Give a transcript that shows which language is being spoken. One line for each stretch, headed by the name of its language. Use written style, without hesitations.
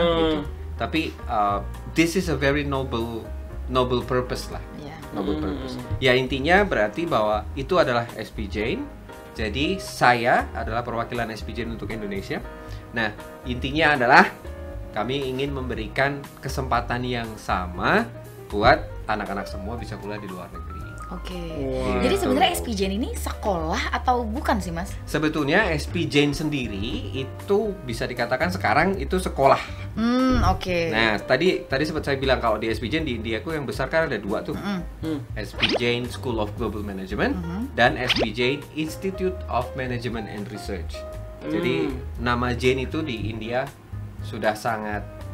Indonesian: Gitu. Tapi
English: this is a very noble noble purpose lah.
Indonesian: Iya.
English: Noble purpose.
Indonesian: Ya intinya berarti bahwa itu adalah SP Jain. Jadi saya adalah perwakilan SP Jain untuk Indonesia. Nah, intinya adalah kami ingin memberikan kesempatan yang sama buat anak-anak semua bisa kuliah di luar negeri. Oke. Wow. Jadi sebenarnya SP Jain ini sekolah atau bukan sih, Mas? Sebetulnya SP Jain sendiri itu bisa dikatakan sekarang itu sekolah. Oke. Nah, tadi sempat saya bilang kalau di SP Jain di Indiaku yang besar kan ada dua tuh. SP Jain School of Global Management dan SP Jain Institute of Management and Research. Jadi nama Jain itu di India sudah sangat